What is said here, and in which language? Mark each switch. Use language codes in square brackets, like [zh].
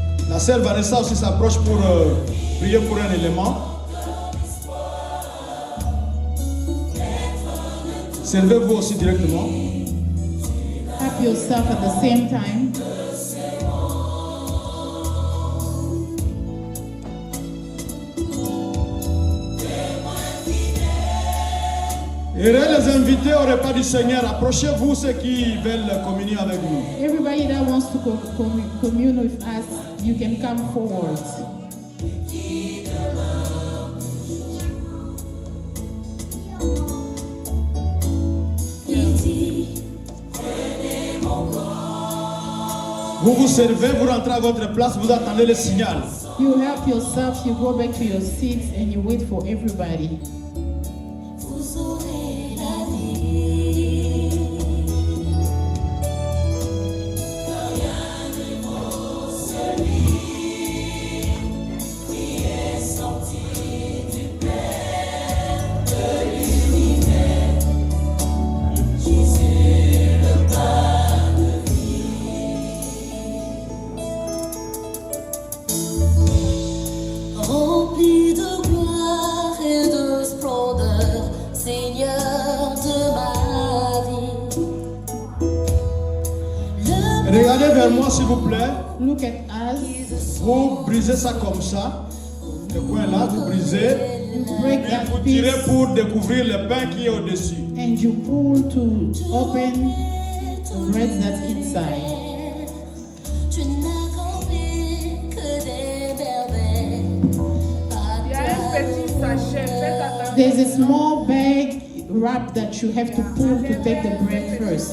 [fr] La sœur Vanessa aussi s'approche pour prier pour un élément. Servez-vous aussi directement. [en] Help yourself at the same time. [fr] Et les invités au repas du Seigneur, approchez-vous ceux qui veulent communier avec nous. [en] Everybody that wants to commune with us, you can come forward. [fr] Vous vous servez, vous rentrez à votre place, vous attendez le signal. [en] You help yourself, you go back to your seats and you wait for everybody. [fr] Vous aurez la vie. Rien ne vaut celui qui est sorti du Père de l'univers. Jésus, le pain de vie. Rempli de gloire et de splendeur, Seigneur de ma vie. Regardez vers moi s'il vous plaît. [en] Look at us. [fr] Vous brisez ça comme ça. Le coin là, vous brisez. [en] You break [fr] Et [en] that [fr] vous tirez [en] piece [fr] pour découvrir le pain qui est au-dessus. [en] and you pull to open the bread that's inside. [fr] Tu n'accomplis que des merveilles. Il y a un petit sachet, faites attention. [en] There's a small bag wrap that you have to pull to take the bread first.